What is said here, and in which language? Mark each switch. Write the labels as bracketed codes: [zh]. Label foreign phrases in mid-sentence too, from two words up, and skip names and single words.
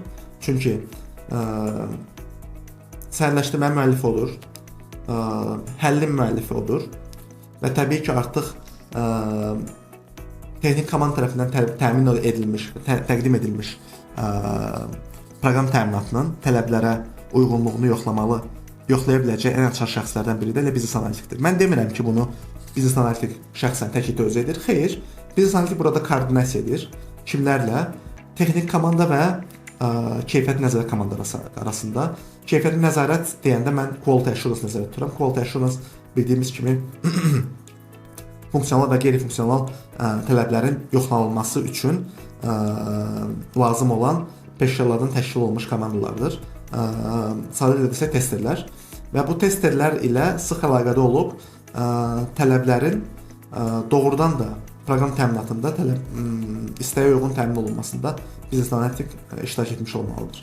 [az] Çünki sənədləşdirmənin müəllifi odur, həllin müəllifi odur və təbii ki, artıq texnik komanda tərəfindən təqdim edilmiş proqram təminatının tələblərə uyğunluğunu yoxlaya biləcək ən açar şəxslərdən biri də elə biznes analitikdir. Mən demirəm ki, bunu biznes analitik şəxsən təklikdə özü edir. Xeyr, biznes analitik burada koordinasiya edir. Kimlərlə? Texnik komanda və keyfiyyət nəzarət komandaları arasında. Keyfiyyət nəzarət deyəndə mən [en] quality assurance [az] nəzərdə tuturam. [en] Quality assurance [az] bildiyimiz kimi funksional və qeyri-funksional tələblərin yoxlanılması üçün lazım olan peşəkarlardan təşkil olunmuş komandalardır. Sadə desək testerlər və bu testerlər ilə sıx əlaqədə olub tələblərin doğrudan da proqram təminatında istəyə uyğun təmin olunmasında biznes analitik iştirak etmiş olmalıdır.